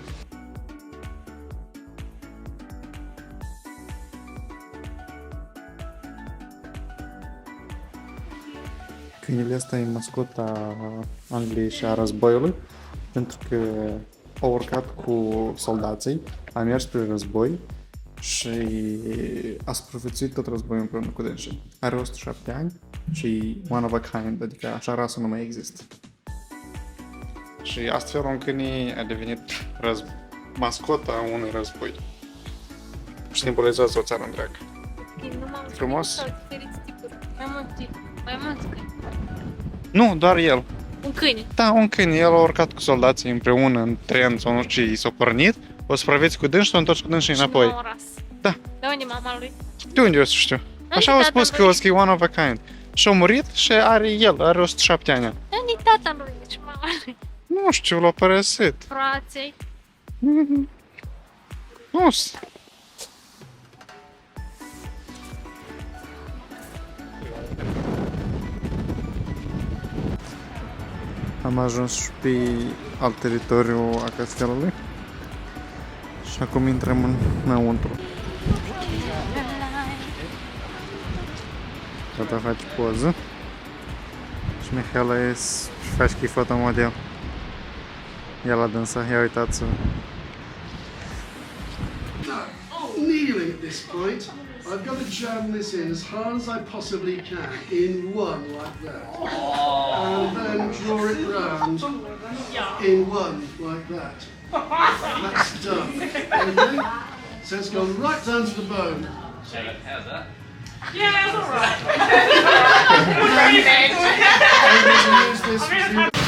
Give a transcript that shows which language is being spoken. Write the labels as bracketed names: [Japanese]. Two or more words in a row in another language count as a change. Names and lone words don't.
[Romanian] Câinele ăsta e mascota Angliei și a războiului, pentru că a urcat cu soldații, a mers spre război și a supraviețuit tot războiul împreună cu dânsii. Are 107 ani și [English] one of a kind, [Romanian] adică așa rasă nu mai există. Și astfel un câine a devenit mascota unui război. Simbolizează o țară întreagă. Frumos? Sau diferiți tipuri. Mai mulți câini. Nu, doar el. Un câine. Da, un câine. El a urcat cu soldații împreună în tren sau nu știu ce, i s-a pornit, O supravieți cu dânsul, o întorci cu dânsul înapoi. Și m-am ras. Da. De unde mama lui? De unde o să știu? Așa au spus că o să fie [English] one of a kind. [Romanian] Și-a murit și are 107 ani. De unde tata lui? Deci mama lui. Nu știu, l-a părăsit. Frații. Nu știu. Am ajuns și pe alt teritoriu a castelului și acum intrăm înăuntru. Tata face poză și Mihaela ies și face că e fotomodel. Ia la dânsa, ia uitați-vă. [English] Kneeling at this point, I've got to jam this in as hard as I possibly can in one like that. And then draw it round in one like that. That's done. Okay? So it's gone right down to the bone. Yeah, it's alright. I'm going to use this as the